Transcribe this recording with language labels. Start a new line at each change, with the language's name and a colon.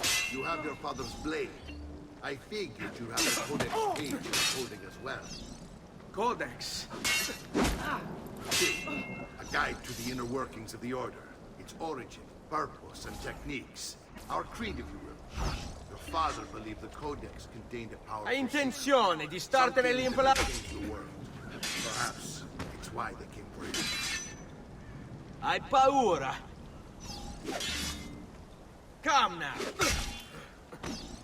English: You have your father's blade. I figured you have the Codex page you're holding as well. Codex? See, a guide to the inner workings of the Order. Its origin, purpose, and techniques. Our creed, if you will. Your father believed the Codex contained a powerful...
Italian: Hai intenzione di startene lì in palazzo?
English: The world. Perhaps it's why they came for him.
Italian: Hai paura?
English: Come now!